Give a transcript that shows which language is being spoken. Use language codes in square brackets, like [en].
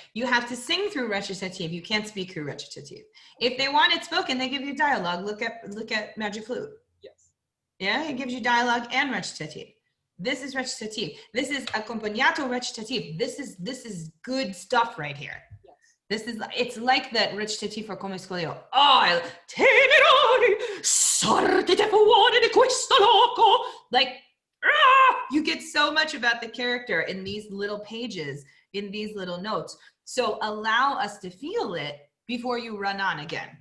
[en] You have to sing through recitative. You can't speak through recitative. If they want it spoken, they give you dialogue. Look at Magic Flute. Yes. Yeah, it gives you dialogue and recitative. This is recitative. This is accompagnato recitative. This is good stuff right here. Yes. This is, it's like that recitative for Come Scolio. [it] Oh, tenerari, sortite fuori di questo loco. [en] Like, you get so much about the character in these little pages, in these little notes. So allow us to feel it before you run on again.